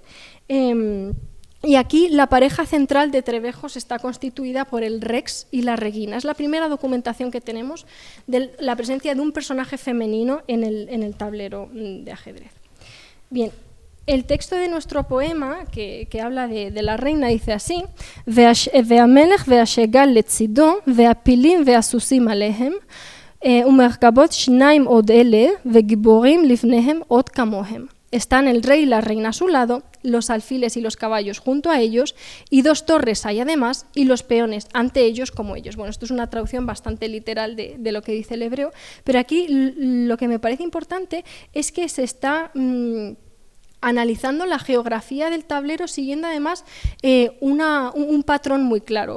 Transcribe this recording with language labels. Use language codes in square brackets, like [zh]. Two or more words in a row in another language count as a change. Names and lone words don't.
[es] Y aquí la pareja central de trebejos está constituida por el rex y la regina. Es la primera documentación que tenemos de la presencia de un personaje femenino en el tablero de ajedrez. Bien, el texto de nuestro poema, que habla de la reina, dice así: [he] והמלך והשגל לצידו, והפילים והסוסים עליהם, ומרכבות שניים עוד אלה, וגיבורים לפניהם עוד כמוהם. [es] Están el rey y la reina a su lado, los alfiles y los caballos junto a ellos, y 2 torres hay además, y los peones ante ellos como ellos. Bueno, esto es una traducción bastante literal de lo que dice el hebreo, pero aquí lo que me parece importante es que se está analizando la geografía del tablero siguiendo además un patrón muy claro.